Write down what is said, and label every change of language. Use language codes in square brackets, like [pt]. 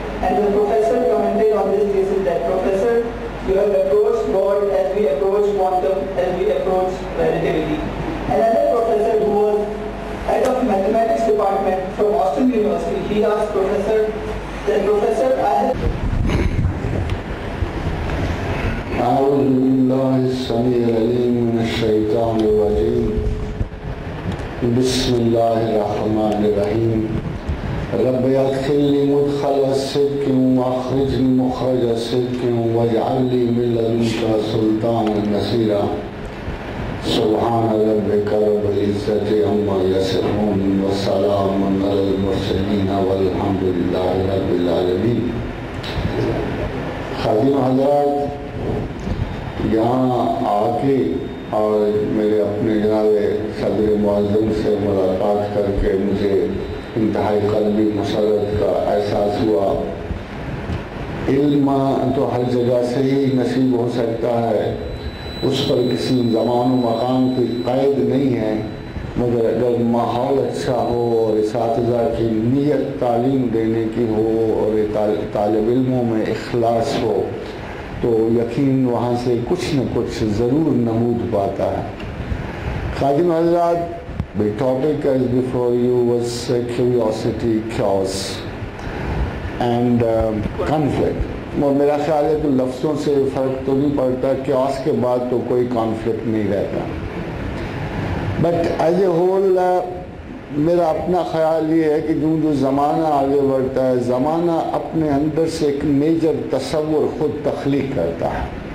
[en] And the professor commented on this thesis that, Professor, you have approached God as we approach quantum, as we approach relativity. Another professor who was head of mathematics department from Austin University, he asked Professor, I have... [ar] أعوذ بالله السميع العليم من الشيطان الرجيم. بسم الله الرحمن الرحيم. رب ادخلني مدخل الصدق واخرجني مخرج الصدق واجعل لي من لدنك سلطانا نصيرا. سبحان ربك رب العزة عما يصفون وسلام على المرسلين والحمد لله رب العالمين. [ur] خادم حضرات، یہاں آ کے اور میرے اپنے جناب صدر معظم سے ملاقات کر کے مجھے انتہائی قلبی مسرت کا احساس ہوا. علم تو ہر جگہ سے ہی نصیب ہو سکتا ہے، اس پر کسی زمان و مقام کی قید نہیں ہے، مگر اگر ماحول اچھا ہو اور اساتذہ کی نیت تعلیم دینے کی ہو اور طالب علموں میں اخلاص ہو تو یقین وہاں سے کچھ نہ کچھ ضرور نمود پاتا ہے. خادم حضرات، [en] the topic as before you was curiosity, chaos and conflict. [ur] اور میرا خیال ہے کہ لفظوں سے فرق تو نہیں پڑتا، chaos کے بعد تو کوئی conflict نہیں رہتا. [en] But as a whole [ur] میرا اپنا خیال یہ ہے کہ جو زمانہ آگے بڑھتا ہے، زمانہ اپنے اندر سے ایک میجر تصور خود تخلیق کرتا ہے.